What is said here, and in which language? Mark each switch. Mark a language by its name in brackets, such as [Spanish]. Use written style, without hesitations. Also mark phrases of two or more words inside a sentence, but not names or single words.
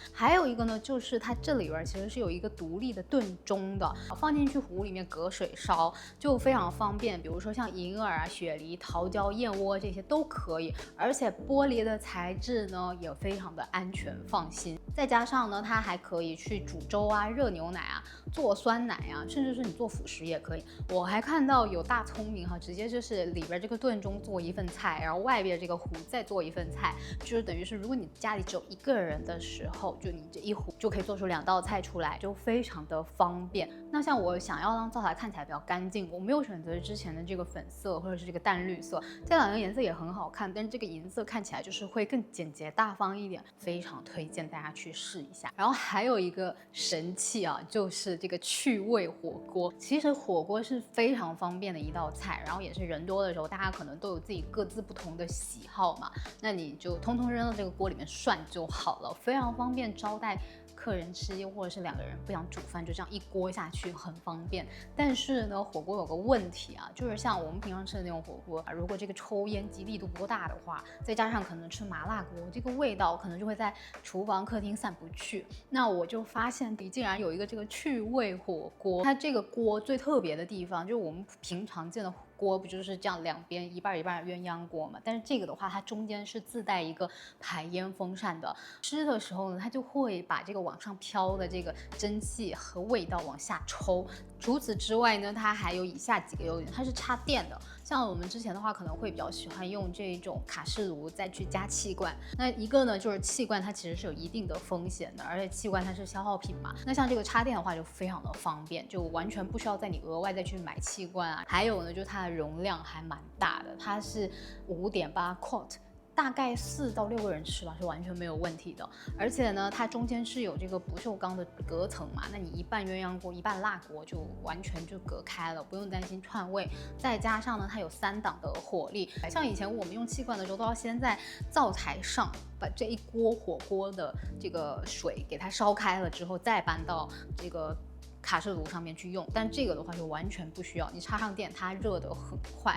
[Chinese] 還有一個呢，就是它這裡邊其實是有一個獨立的燉盅的，放進去壺裡面隔水燒就非常方便，比如說像銀耳啊、雪梨、桃膠、燕窩這些都可以，而且玻璃的材質呢也非常的安全放心。再加上呢，它還可以去煮粥啊、熱牛奶啊、做酸奶啊，甚至是你做辅食也可以。我還看到有大聰明哈，直接就是裡邊這個燉盅做一份菜，然後外邊這個壺再做一份菜，就是等於是如果你家裡只有1個人的時候，就你這一壺就可以做出2道菜出來，就非常的方便。那像我想要讓灶台看起來比較乾淨，我沒有選擇之前的這個粉色或者是這個淡綠色，這2個顏色也很好看，但是這個銀色看起來就是會更簡潔大方一點，非常推薦大家去試一下。然後還有一個神器啊，就是這個去味火鍋。其實火鍋是非常方便的一道菜，然後也是人多的時候大家可能都有自己各自不同的喜好嘛，那你就通通扔到這個鍋裡面涮就好了，非常方便招待客人吃，又或者是2 個人不想煮飯，就這樣一鍋下去很方便。但是呢，火鍋有個問題啊，就是像我們平常吃的那種火鍋啊，如果這個抽煙機力度不夠大的話，再加上可能吃麻辣鍋，這個味道可能就會在廚房、客廳散不去。那我就發現竟然有一個這個去味火鍋，它這個鍋最特別的地方就是我們平常見的鍋不就是這樣兩邊一半一半鴛鴦鍋嘛？但是這個的話，它中間是自帶一個排煙風扇的，吃的時候呢，它就會把這個往上飄的這個蒸汽和味道往下抽。除此之外呢，它還有以下幾個優點，它是插電的。像我們之前的話，可能会比较喜歡用这种卡式爐再去加气罐。那一個呢，就是氣罐它其實是有一定的風險的，而且氣罐它是消耗品嘛。那像這個插電的話就非常的方便，就完全不需要在你額外再去買氣罐啊。還有呢，就是它的容量還蠻大的，它是5.8 quart。大概4到6個人吃吧，是完全沒有問題的。而且呢，它中間是有這個不鏽鋼的隔層嘛，那你一半鴛鴦鍋，一半蠟鍋就完全就隔開了，不用擔心串味。再加上呢，它有3檔的火力，像以前我們用氣罐的時候，都要先在灶台上把這一鍋火鍋的這個水給它燒開了之後，再搬到這個卡式爐上面去用，但這個的話就完全不需要，你插上電它熱得很快。